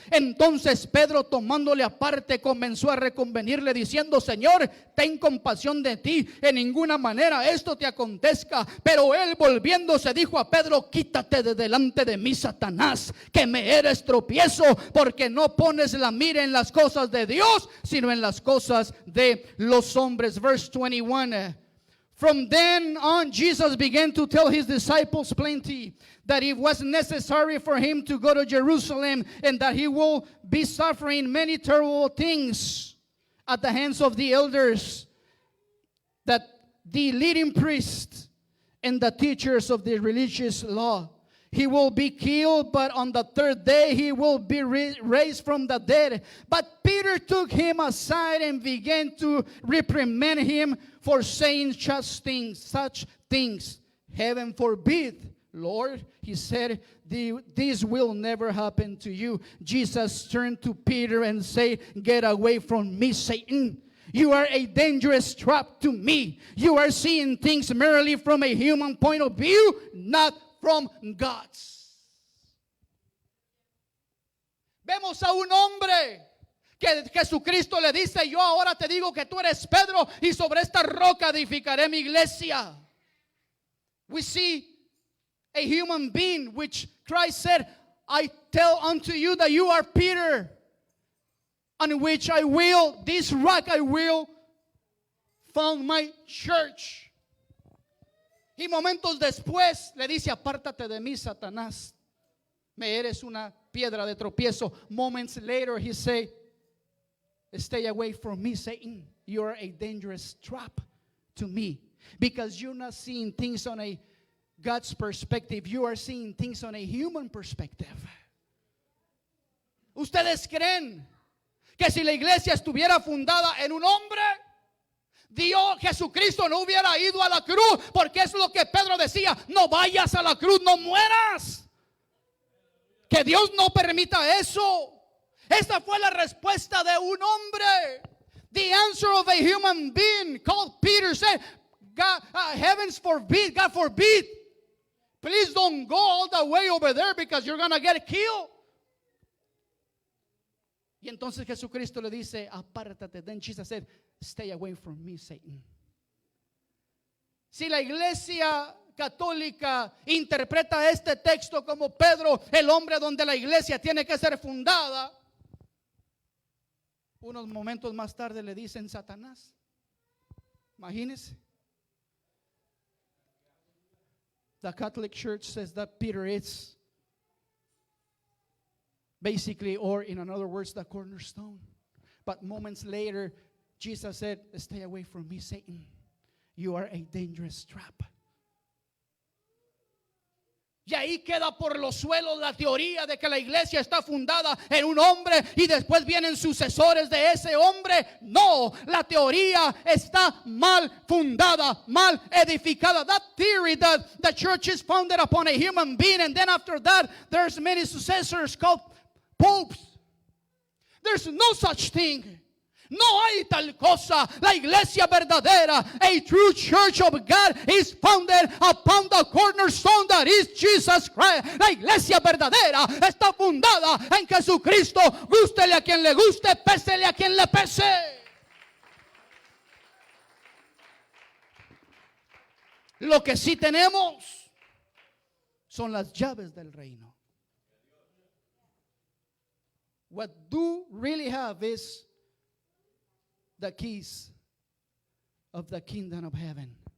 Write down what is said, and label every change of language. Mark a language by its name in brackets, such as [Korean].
[Spanish] Entonces Pedro, tomándole aparte, comenzó a reconvenirle diciendo: Señor, ten compasión de ti, en ninguna manera esto te acontezca. Pero él, volviéndose, dijo a Pedro: quítate de delante de mí, Satanás, que me eres tropiezo, porque no pones la mira en las cosas de Dios, sino en las cosas de los hombres. [English] Verse 21. From then on, Jesus began to tell his disciples plainly that it was necessary for him to go to Jerusalem, and that he will be suffering many terrible things at the hands of the elders, that the leading priests and the teachers of the religious law. He will be killed, but on the third day he will be raised from the dead. But Peter took him aside and began to reprimand him for saying such things. Heaven forbid, Lord, he said, this will never happen to you. Jesus turned to Peter and said, get away from me, Satan. You are a dangerous trap to me. You are seeing things merely from a human point of view, not from God's. [Spanish] Vemos a un hombre que Jesucristo le dice, yo ahora te digo que tú eres Pedro y sobre esta roca edificaré mi iglesia. [English] We see a human being which Christ said, I tell unto you that you are Peter, on which this rock I will found my church. [Spanish] Y momentos después le dice, apártate de mí, Satanás, me eres una piedra de tropiezo. [English] Moments later he say, stay away from me, Satan. You are a dangerous trap to me. Because you're not seeing things on a God's perspective. You are seeing things on a human perspective. [Spanish] ¿Ustedes creen que si la iglesia estuviera fundada en un hombre, Dios, Jesucristo no hubiera ido a la cruz? Porque es lo que Pedro decía, no vayas a la cruz, no mueras. Que Dios no permita eso. Esta fue la respuesta de un hombre. [English] The answer of a human being called Peter said, God, heavens forbid, God forbid. Please don't go all the way over there because you're going to get killed. [Spanish] Y entonces Jesucristo le dice, apártate. [English] Then Jesus said, stay away from me, Satan. [Spanish] Si la iglesia católica interpreta este texto como Pedro, el hombre donde la iglesia tiene que ser fundada, unos momentos más tarde le dicen Satanás. Imagínense. [English] The Catholic Church says that Peter is basically, or in other words, the cornerstone. But moments later, Jesus said, stay away from me, Satan. You are a dangerous trap. [Spanish] Y ahí queda por los suelos la teoría de que la iglesia está fundada en un hombre y después vienen sucesores de ese hombre. No, la teoría está mal fundada, mal edificada. [English] That theory that the church is founded upon a human being and then after that there's many successors called popes. There's no such thing. [Spanish] No hay tal cosa. La iglesia verdadera, [English] a true church of God, is founded upon the cornerstone that is Jesus Christ. [Spanish] La iglesia verdadera está fundada en Jesucristo. Gústele a quien le guste, pésele a quien le pese. Lo que sí tenemos son las llaves del reino. [English] What do really have is the keys of the kingdom of heaven.